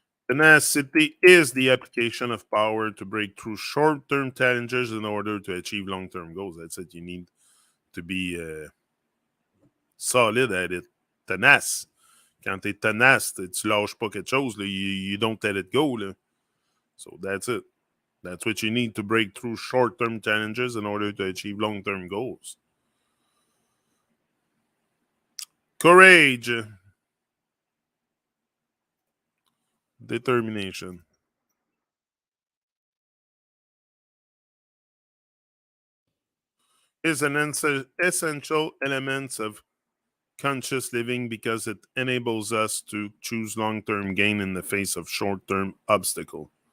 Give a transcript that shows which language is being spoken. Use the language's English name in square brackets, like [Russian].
[English] Tenacity is the application of power to break through short term challenges in order to achieve long term goals. That's it. You need to be solid at it. [French] Tenace. Quand t'es tenace, tu lâches pas quelque chose. [English] Là. You don't let it go. Là. So that's it. That's what you need to break through short term challenges in order to achieve long term goals. Courage. Determination is an essential element of conscious living because it enables us to choose long term gain in the face of short term obstacle.